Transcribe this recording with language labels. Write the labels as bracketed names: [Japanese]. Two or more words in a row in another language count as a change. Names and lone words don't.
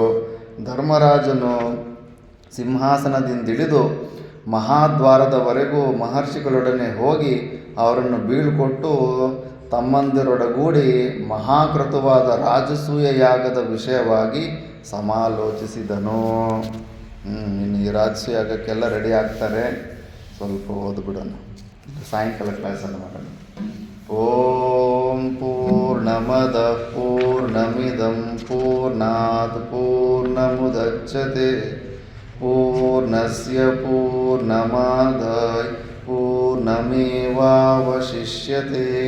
[Kannada] ಧರ್ಮರಾಜನು ಸಿಂಹಾಸನದಿಂದಿಳಿದು ಮಹಾದ್ವಾರದವರೆಗೂ ಮಹರ್ಷಿಗಳೊಡನೆ ಹೋಗಿ ಅವರನ್ನು ಬೀಳ್ಕೊಟ್ಟು ತಮ್ಮಂದಿರೊಡಗೂಡಿ ಮಹಾಕೃತವಾದ ರಾಜಸೂಯ ಯಾಗದ ವಿಷಯವಾಗಿ ಸಮಾಲೋಚಿಸಿದನು. ಇನ್ನು ಈ ರಾಜಸೂಯ ಯಾಗಕ್ಕೆಲ್ಲ ರೆಡಿ ಆಗ್ತಾರೆ. ಸ್ವಲ್ಪ ಓದ್ಬಿಡೋಣ, ಸಾಯಂಕಾಲ ಕ್ಲಾಸನ್ನು ಮಾಡೋಣ. [Sanskrit] ಓಂ ಪೂರ್ಣಮದ ಪೂರ್ಣಮಿದಂ ಪೂರ್ಣಾತ್ ಪೂರ್ಣಮುದಚ್ಯತೆ ಪೂರ್ಣಸ್ಯ ಪೂರ್ಣಮಾದಾಯ ಪೂರ್ಣಮೇವಾವಶಿಷ್ಯತೆ.